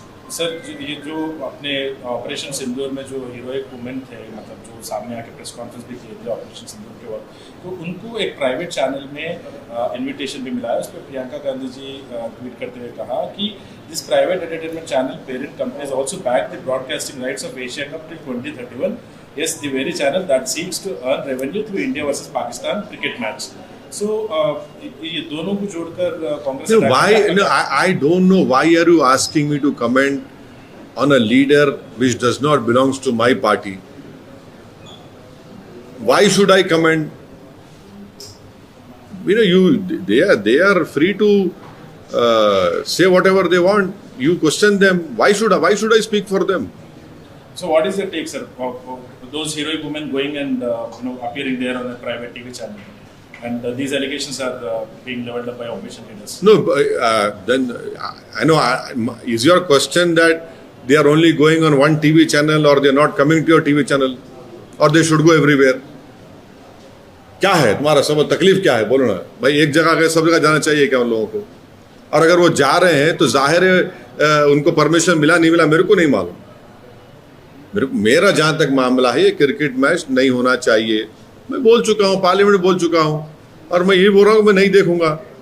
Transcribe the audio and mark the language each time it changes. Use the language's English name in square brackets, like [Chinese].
[Hindi] Sir ये जो अपने ऑपरेशन सिंदूर में जो हीरोइक वुमेन थे, मतलब जो सामने आके प्रेस कॉन्फ्रेंस भी किए थे ऑपरेशन सिंदूर के वक्त, तो उनको एक प्राइवेट चैनल में इनविटेशन भी मिला है। उस पर प्रियंका गांधी जी ट्वीट करते हुए कहा कि [English] This private entertainment channel parent company is also back the broadcasting rights of Asia cup till 2031। Yes, the very channel that seeks to earn revenue through India versus Pakistan cricket match. [Hindi] So, ये दोनों को जोड़कर Congress. [English] No, why? No, I don't know why are you asking me to comment on a leader which does not belongs to my party? Why should I comment? They are free to say whatever they want. You question them. Why should I speak for them? So, what is your take, sir, of those heroic women going and appearing there on a private TV channel, and these allegations are being leveled up by opposition leaders? No, then I know. Is your question that they are only going on one TV channel, or they are not coming to your TV channel, or they should go everywhere? [Hindi] क्या है तुम्हारा सब तकलीफ क्या है, बोलो ना भाई। एक जगह गए सब जगह जाना चाहिए क्या उन लोगों को? और अगर वो जा रहे हैं तो जाहिर है उनको परमिशन मिला नहीं मिला मेरे को नहीं मालूम। मेरा जहाँ तक मामला है ये क्रिकेट मैच नहीं होना चाहिए। मैं बोल चुका हूँ, पार्लियामेंट में बोल चुका हूँ, और मैं ये बोल रहा हूँ मैं नहीं देखूंगा।